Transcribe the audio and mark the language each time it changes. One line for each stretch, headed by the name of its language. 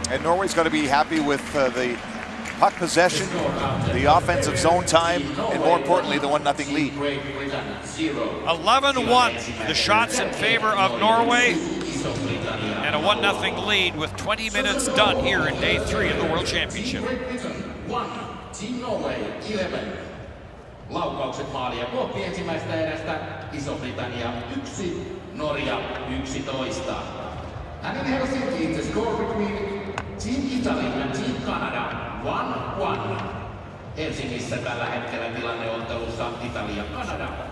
English: And Norway's got to be happy with the puck possession, the offensive zone time, and more importantly, the 1-0 lead. 11-1, the shots in favor of Norway, and a 1-0 lead with 20 minutes done here in day 3 of the World Championship. Team Norway 11.
Finnish: Laukaukset maalia kohti ensimmäistä erästä. Iso-Britannia 1, Norja 11.
English: And in Helsinki, the score between Team Italy and Team Canada 1-1.
Finnish: Helsingissä tällä hetkellä tilanne ottelussa Italia-Kanada.